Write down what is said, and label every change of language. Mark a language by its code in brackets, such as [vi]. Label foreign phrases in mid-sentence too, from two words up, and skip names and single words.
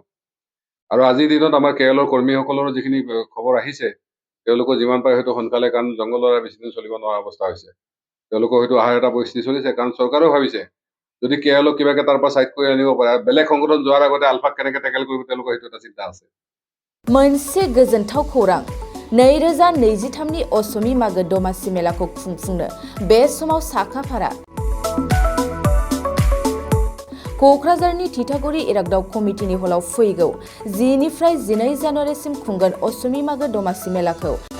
[as] আৰু আজিৰ দিনত আমাৰ কেৰেলৰ কৰ্মীসকলৰ যিখিনি খবৰ আহিছে, তেওঁলোকৰ যিমান পাৰে হয়তো সোনকালে, কাৰণ জংঘলৰ বেছি দিন চলিব নোৱাৰা অৱস্থা হৈছে, তেওঁলোকৰ হয়তো অহাৰ এটা পৰিস্থিতি চলিছে, কাৰণ চৰকাৰেও ভাবিছে যদি কেৰেলক কিবাকে তাৰ পৰা ছাইড কৰি আনিব পাৰে, বেলেগ সংগঠন যোৱাৰ আগতে আলফাক কেনেকৈ টেকেল কৰিব তেওঁলোকৰ সেইটো এটা চিন্তা আছে। [brx] मोनसे गोजोनथाव खौरां 2023नि असमी मागो दमासि मेलाखौ खुंफुंनो बे समाव साखाफारा क'क्राझारनि थिथागुरि इरागदाव कमिटिनि हलाव फैगौ 10निफ्राय 12 जानुवारिसिम खुंगोन असमी मागो दमासि मेलाखौ